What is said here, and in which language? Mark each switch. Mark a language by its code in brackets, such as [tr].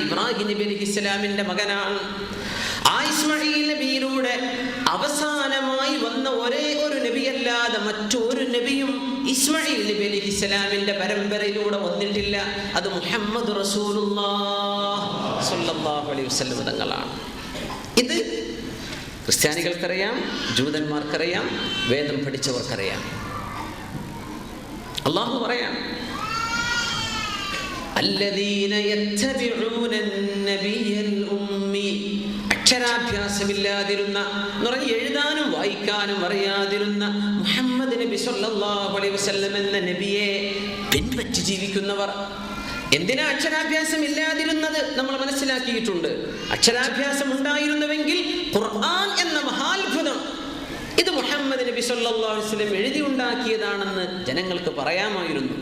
[ml] ഇബ്രാഹിം നബി അലൈഹിസ്സലാമിന്റെ മകനാണ്. ആ ഇസ്മായിൽ നബിയിലൂടെ അവസാനമായി വന്ന ഒരേ ഒരു നബിയല്ലാതെ മറ്റൊരു നബിയും ഇസ്മായിൽ നബി അലൈഹിസ്സലാമിന്റെ പരമ്പരയിലൂടെ വന്നിട്ടില്ല. അത് മുഹമ്മദ് റസൂലുള്ളാഹി സ്വല്ലല്ലാഹു അലൈഹി വസല്ലം തങ്ങളാണ്. ഇത് ക്രിസ്ത്യാനികൾക്കറിയാം, ജൂതന്മാർക്കറിയാം, വേദം പഠിച്ചവർക്കറിയാം. അല്ലാഹു പറയാം, [ar] الذين يتبعون النبي الأمي. [ml] അക്ഷരാഭ്യാസമില്ലാതിരുന്ന, എഴുതാനും വായിക്കാനും അറിയാതിരുന്ന മുഹമ്മദ് നബി സല്ലല്ലാഹു അലൈഹി വസല്ലം എന്ന നബിയെ പിൻപറ്റി ജീവിക്കുന്നവർ. എന്തിനാ അക്ഷരാഭ്യാസം ഇല്ലാതിരുന്നത്? നമ്മൾ മനസ്സിലാക്കിയിട്ടുണ്ട്. അക്ഷരാഭ്യാസം ഉണ്ടായിരുന്നുവെങ്കിൽ ഖുർആൻ എന്ന മഹാത്ഭുതം ഇത് മുഹമ്മദ് നബി സല്ലല്ലാഹു അലൈഹി വസല്ലം എഴുതി ഉണ്ടാക്കിയതാണെന്ന് ജനങ്ങൾക്ക് പറയാമായിരുന്നു.